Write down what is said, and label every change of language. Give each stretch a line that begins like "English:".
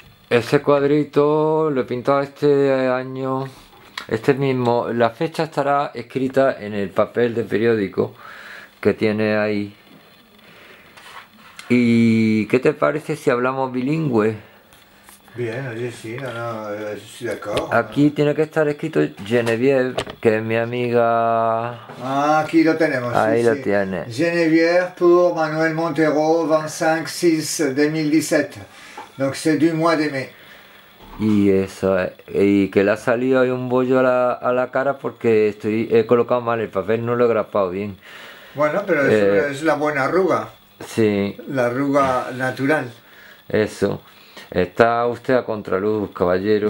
Spanish: Ese cuadrito lo he pintado este año, este mismo. La fecha estará escrita en el papel de periódico que tiene ahí. ¿Y qué te parece si hablamos bilingüe? Bien, oye, sí, no, no,
French: je suis d'accord.
Spanish: Aquí tiene que estar escrito Geneviève, que es mi amiga. Ah, aquí lo tenemos, sí, Ahí lo sí. tiene.
French: Geneviève pour Manuel Montero, 25-6-2017. Donc c'est du mois de mai.
Spanish: Y eso, y que le ha salido ahí un bollo a la cara porque he colocado mal el papel, no lo he grapado bien. Bueno, pero Eh, es la buena arruga, sí, la arruga natural. eso. Está usted a contraluz, caballero.